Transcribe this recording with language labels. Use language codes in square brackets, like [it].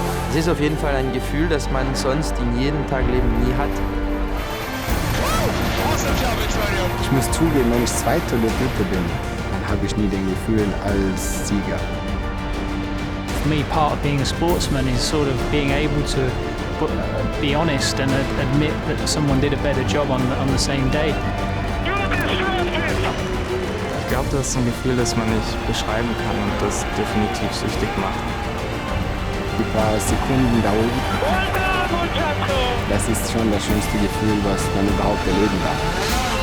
[de] Es ist auf jeden Fall ein Gefühl, das man sonst in jedem Tagleben nie hat. Ich muss zugeben, wenn ich Zweiter oder Dritter bin, dann habe ich nie den Gefühl als Sieger. [en] For me, part of being a sportsman is sort of being able to be honest and admit that someone did a better job on the same day. [de] Ich glaube, das ist ein Gefühl, das man nicht beschreiben kann und das definitiv süchtig macht. Die paar Sekunden da oben, das ist schon das schönste Gefühl, was man überhaupt erleben darf.